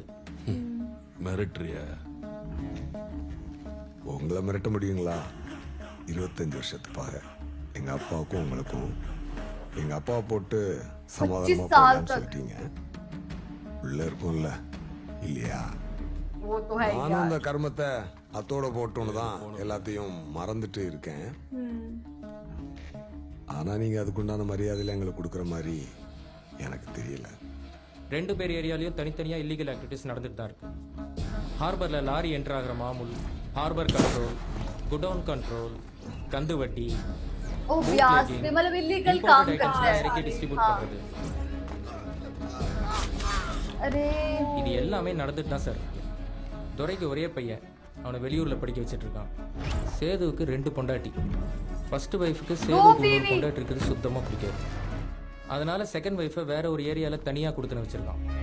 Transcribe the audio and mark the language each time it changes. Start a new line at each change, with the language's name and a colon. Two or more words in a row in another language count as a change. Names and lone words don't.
Tamil: மிரட்டுறியா? உங்களை மிரட்ட முடியுங்களா? 25 வருஷத்துக்காக எங்க அப்பாவுக்கும் உங்களுக்கும் எங்க அப்பாவை போட்டு சமாதானமா போகலான்னு சொல்லிட்டீங்க. உள்ள இருக்கும்ல இல்லையா?
Hindi: वो तो है ही
Tamil: நானும் यार। அந்த கர்மத்தை அத்தோட போட்டோன்னு தான் எல்லாத்தையும் மறந்துட்டு இருக்கேன். ஆனா நீங்க அதுக்குண்டான மரியாதையில எங்களுக்கு கொடுக்குற மாதிரி எனக்கு தெரியல. 2 பேர் ஏரியாலையும் தனித்தனியாக
English: illegal activities
Tamil: நடந்துட்டு தான் இருக்கு. ஹார்பரில்
English: lorry enter
Tamil: ஆகிற மாமூல்,
English: harbour control, godown control,
Tamil: கந்து வட்டி,
Hindi: ओ ब्यास पे मतलब इलीगल काम करते
Tamil: இறக்கி
Hindi: हैं।
Tamil: டிஸ்ட்ரிபியூட் हाँ। பண்ணுறது, अरे இது எல்லாமே நடந்துட்டு தான் சார் இருக்கு. துரைக்கு ஒரே பையன், அவனை வெளியூரில் படிக்க வச்சுட்டு இருக்கான். சேதுவுக்கு 2 பொண்டாட்டி.
English: first wife
Tamil: சேதுவுக்கு ஒரு பொண்டாட்டி இருக்கிறது சுத்தமாக பிடிக்காது. அதனால
English: second wife
Tamil: வேற ஒரு ஏரியாவில் தனியாக கொடுத்துன்னு வச்சிருக்கான்.